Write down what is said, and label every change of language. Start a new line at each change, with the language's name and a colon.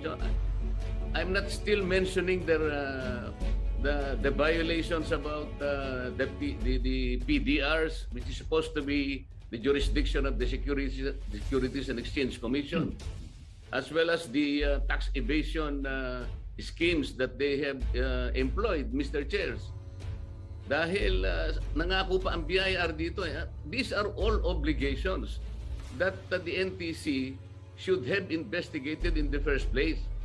English: So, I'm not still mentioning the violations about the PDRs, which is supposed to be the jurisdiction of the Securities and Exchange Commission, as well as the tax evasion schemes that they have employed, Mr. Chairs.
Filipino: Dahil nangako pa ang BIR dito.
English: These are all obligations that the NTC should have investigated in the first place.